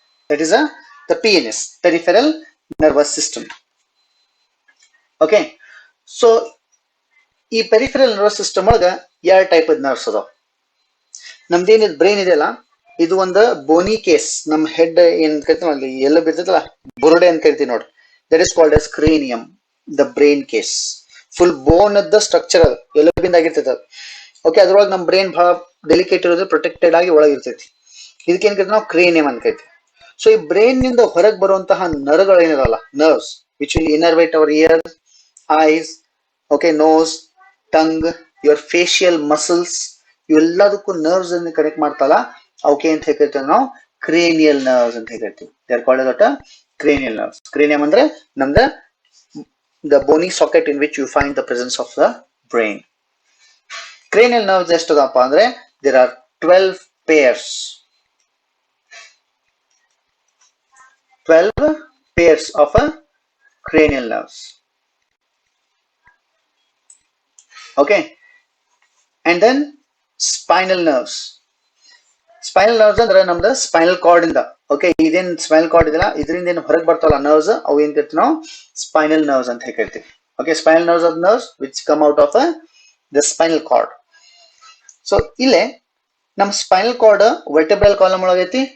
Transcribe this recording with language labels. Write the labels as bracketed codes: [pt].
[en] That is the PNS, peripheral nervous system. [kn] Okay, so ಈ peripheral nervous system ಒಳಗ ಎರಡು type nerves ಅದಾವ. ನಮ್ದೇನಿದ್ brain ಇದೆಯಲ್ಲ, ಇದು ಒಂದು ಬೋನಿ ಕೇಸ್. ನಮ್ಮ ಹೆಡ್ ಏನ್ ಕರಿತೀವಿ ಅಲ್ಲಿ ಎಲ್ಲ ಬಿರ್ತೈತಲ್ಲ, ಬುರುಡೆ ಅಂತ ಕರಿತೀವಿ ನೋಡ್ರಿ, [en] That is called as cranium, the brain case. [kn] Full ಬೋನ್ ಅದ ಸ್ಟ್ರಕ್ಚರ್ ಅದು, ಎಲುಬಿಂದ ಆಗಿರ್ತೈತೆ ಅದು. ಓಕೆ, ಅದ್ರೊಳಗೆ ನಮ್ಮ ಬ್ರೈನ್ ಬಹಳ ಡೆಲಿಕೇಟ್ ಇರೋದು, ಪ್ರೊಟೆಕ್ಟೆಡ್ ಆಗಿ ಒಳಗಿರ್ತೈತಿ. ಇದಕ್ಕೇನ್ ಕರಿತೀವಿ ನಾವು? ಕ್ರೇನಿಯಂ ಅಂತ ಕರಿತೀವಿ. ಸೊ ಈ ಬ್ರೈನ್ ನಿಂದ ಹೊರಗೆ ಬರುವಂತಹ ನರಗಳು ಏನಿರಲ್ಲ, [en] nerves which will innervate our ear, eyes, okay, nose, tongue, your facial muscles, [kn] ಇವೆಲ್ಲದಕ್ಕೂ nerves ಅನ್ನು ಕನೆಕ್ಟ್ ಮಾಡ್ತಲ್ಲ, ಅವಕ್ಕೆ ಅಂತ ಹೇಳ್ತೀವಿ ನಾವು ಕ್ರೇನಿಯಲ್ ನರ್ವ್ಸ್ ಅಂತ ಹೇಳ್ತೀವಿ. [en] They are called as cranial nerves. [kn] Cranium ಅಂದ್ರೆ ನಮ್ದ [en] the bony socket in which you find the presence of the brain. Cranial nerves [kn] ಎಷ್ಟದಪ್ಪ ಅಂದ್ರೆ [en] there are 12 pairs. 12 pairs of cranial nerves. Okay, and then spinal nerves. [kn] Spinal nerves ಅಂದ್ರೆ ನಮ್ದು spinal cord ಇಂದ, okay, ಇದೇನ್ spinal cord ಇದೆಯಲ್ಲ, ಇದರಿಂದ ಏನು ಹೊರಗೆ ಬರ್ತಾವಲ್ಲ ನರ್ವ್ಸ್, ಅವು ಏನ್ ಕರಿತೀವಿ ನಾವು? ಸ್ಪೈನಲ್ ನರ್ವ್ಸ್ ಅಂತ ಹೇಳ್ತೀವಿ. [en] Okay, spinal nerves of nerves which come out of the spinal cord. [kn] So ಇಲ್ಲೇ ನಮ್ಮ ಸ್ಪೈನಲ್ ಕಾರ್ಡ್ ವರ್ಟೆಬ್ರಲ್ ಕಾಲಮ್ ಒಳಗೈತಿ.